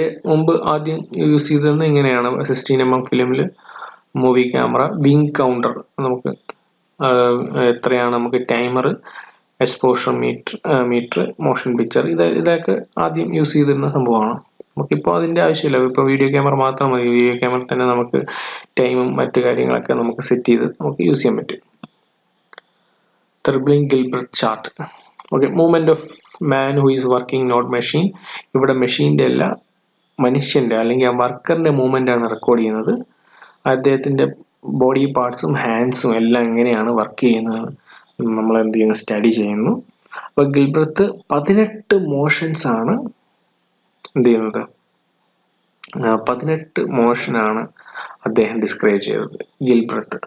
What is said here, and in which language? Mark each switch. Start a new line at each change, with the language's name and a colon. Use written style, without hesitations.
Malayalam: മുമ്പ് ആദ്യം യൂസ് ചെയ്തത് ഇങ്ങനെയാണ്. 16mm ഫിലിമിൽ മൂവി ക്യാമറ, വിങ് കൗണ്ടർ, നമുക്ക് എത്രയാണ് നമുക്ക് timer,
English: exposure meter, motion picture.
Malayalam: ഇതൊക്കെ ആദ്യം യൂസ് ചെയ്തിരുന്ന സംഭവമാണ്. നമുക്കിപ്പോൾ അതിൻ്റെ ആവശ്യമില്ല. ഇപ്പോൾ വീഡിയോ ക്യാമറ മാത്രം മതി. വീഡിയോ ക്യാമറ തന്നെ നമുക്ക് ടൈമും മറ്റു കാര്യങ്ങളൊക്കെ നമുക്ക് സെറ്റ് ചെയ്ത് നമുക്ക് യൂസ് ചെയ്യാൻ പറ്റും.
English: Therbligs Gilbert chart. Okay, movement of man who is working, not machine.
Malayalam: ഇവിടെ മെഷീൻ്റെ അല്ല, മനുഷ്യൻ്റെ അല്ലെങ്കിൽ ആ വർക്കറിൻ്റെ മൂവ്മെൻ്റ് ആണ് റെക്കോർഡ് ചെയ്യുന്നത്. അദ്ദേഹത്തിൻ്റെ ബോഡി പാർട്സും ഹാൻഡ്സും എല്ലാം എങ്ങനെയാണ് വർക്ക് ചെയ്യുന്നത് നമ്മൾ എന്ത് ചെയ്യുന്നു, സ്റ്റഡി ചെയ്യുന്നു. അപ്പോൾ ഗിൽബർട്ട് 18 മോഷൻസ് ആണ് എന്ത് ചെയ്യുന്നത്, 18 മോഷനാണ് അദ്ദേഹം ഡിസ്ക്രൈബ് ചെയ്തത് ഗിൽബർട്ട്.